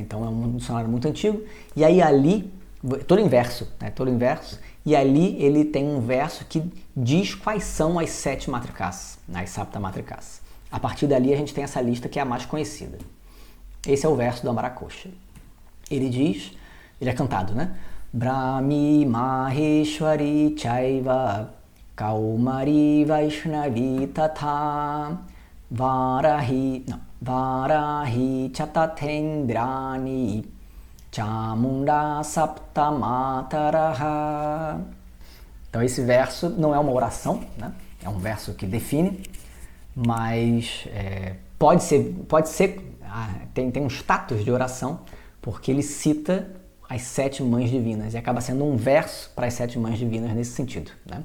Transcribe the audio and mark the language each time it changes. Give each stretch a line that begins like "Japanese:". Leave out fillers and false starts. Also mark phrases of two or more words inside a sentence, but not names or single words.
Portuguese: Então é um dicionário muito antigo, e aí ali, todo em verso, né? Todo em verso. E ali ele tem um verso que diz quais são as 7 matrikas, as
Sanskrit: Sapta Matrikas.
Portuguese: A partir dali a gente tem essa lista que é a mais conhecida. Esse é o verso do Amarakosha. Ele diz, ele é cantado, né?
Sanskrit: Brahmi Maheshwari Chaiva Kaumari Vaishnavi Tatha Varahi Chatatendrani Chamunda Sapta Mataraha.
Portuguese: Então esse verso não é uma oração, né? É um verso que define, mas pode ser tem um status de oração, porque ele cita as 7 mães divinas e acaba sendo um verso para as 7 mães divinas nesse sentido, né?